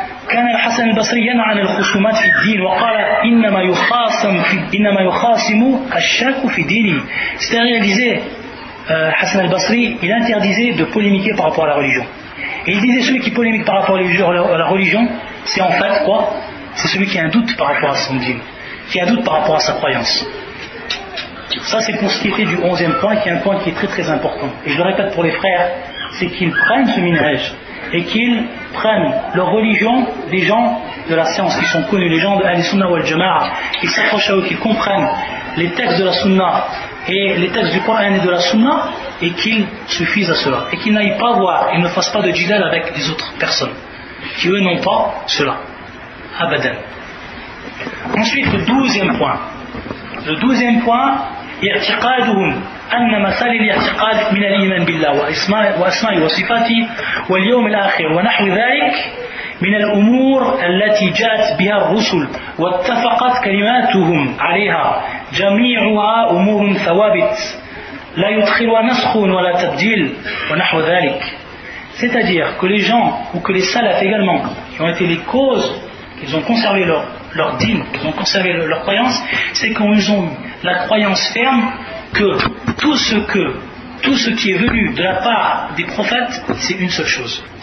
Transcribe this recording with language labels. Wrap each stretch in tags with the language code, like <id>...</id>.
<ar>كان الحسن البصري ينهى عن الخصومات في الدين وقال إنما يخاصم الشاك في دينه.</ar> <fr>C'est-à-dire il disait, Hassan al-Basri, il interdisait de polémiquer par rapport à la religion. Et il disait celui qui polémique par rapport à la religion, c'est en fait quoi? C'est celui qui a un doute par rapport à son dîme, qui a un doute par rapport à sa croyance. Ça c'est pour ce qui était du 11e point, qui est un point qui est très très important. Et je le répète pour les frères, c'est qu'ils prennent ce minhaj et qu'ils prennent leur religion des gens de la science qui sont connus, les gens de Ahl-Sunnah wal Jama'a, qui s'accrochent à eux, qui comprennent les textes de la Sunna et les textes du Coran et de la Sunna, et qu'ils suffisent à cela, et qu'ils n'aillent pas voir, ils ne fassent pas de jidal avec les autres personnes qui eux n'ont pas cela. Abadan. Ensuite, le 12e point. Le 12e point,</fr> <ar>اعتقادهم أن مسائل الاعتقاد من الإيمان بالله وأسمائه وصفاته واليوم الآخر ونحو ذلك من الأمور التي جاءت بها الرسل واتفقت كلماتهم عليها جميعها أمور ثوابت لا يدخلها نسخ ولا تبديل ونحو ذلك.</ar> <fr>C'est-à-dire que les gens, ou que les salafs également, qui ont été les causes, qu'ils ont conservé leur dîme, qu'ils ont conservé leur croyance, c'est qu'ils ont eu la croyance ferme que tout ce qui est venu de la part des prophètes, c'est une seule chose.</fr>